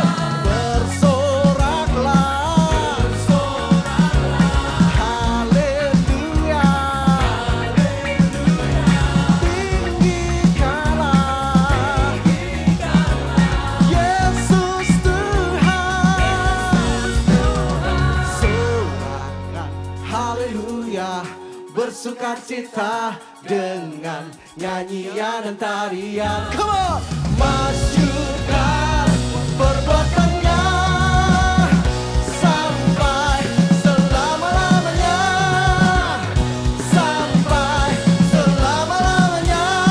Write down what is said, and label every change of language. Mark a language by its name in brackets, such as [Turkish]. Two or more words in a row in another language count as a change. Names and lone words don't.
[Indonesian] Bersoraklah, bersoraklah, haleluya, haleluya. Tinggikanlah, tinggikanlah, Yesus Tuhan. Sorakan haleluya, bersukacita dengan nyanyian dan tarian. [English] Come on! [Indonesian] Masyurkan perbuatannya sampai selama-lamanya, sampai selama-lamanya.